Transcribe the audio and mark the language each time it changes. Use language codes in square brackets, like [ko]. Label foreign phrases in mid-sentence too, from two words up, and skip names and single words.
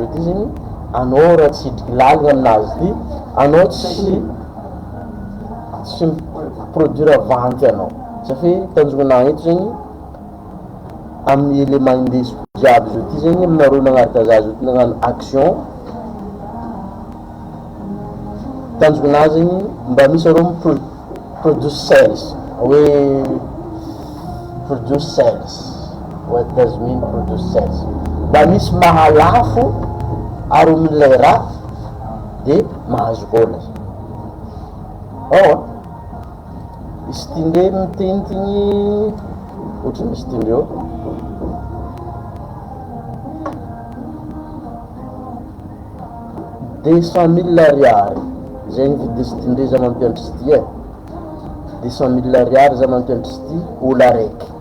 [mg] ty zegny anao raha tsy hidriky lalagna aminazy ty anao tsy produire avanty anao satria tanjogna eto zegny amin'ny élément indesiko jiaby zao ty zegny aminareo nagnaraka za zao ty nagnano action tanjogna zegny mba misy areo [en] produce sales [mg] hoe [en] produce sales. What does mean produce sales? [mg] Mba misy mahalafo ary amin'ilay raha de mahazo vola. Izy ty ndre mitentigny ohatra misy ty ndreo 200,000 ariary zegny vidy izy ty ndre za mampianatra izy ty 200,000 ariary za mampianatra izy ty olo araiky